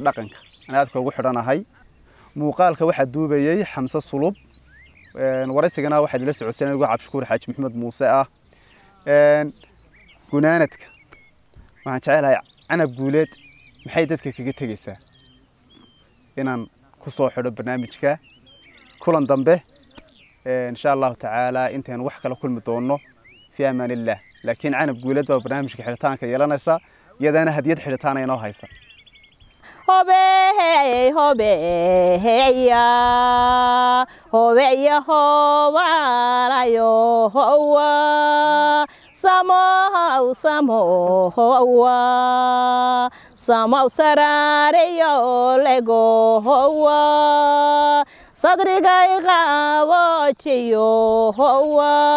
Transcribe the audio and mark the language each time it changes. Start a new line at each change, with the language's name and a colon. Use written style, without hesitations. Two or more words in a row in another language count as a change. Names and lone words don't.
Somali: dhaqanka aan aad ugu xidhanahay muuqaalka waxa duubayay Xamse Sulub waraysigana waxa la socodsiinay ugu Cabshukuur Xaaji Maxamed Muuse ah gunaanadka waxaan jecelahay Canab Guuleed maxay dadka kaga tagaysaa inaan ku soo xidho barnaamijka kulan dambe
Arabic: إن شاء الله تعالى
Somali: intaan wax kala kulmi doono
Arabic: في أمان الله
Somali: laakiin Canab Guuleed baa barnaamijka xiritaanka yeelanaysa iyadana hadiyad xiritaan ay noo haysa hobeya hobalayo howa samow sarareyo lego howa sadrigay qabojiyo howa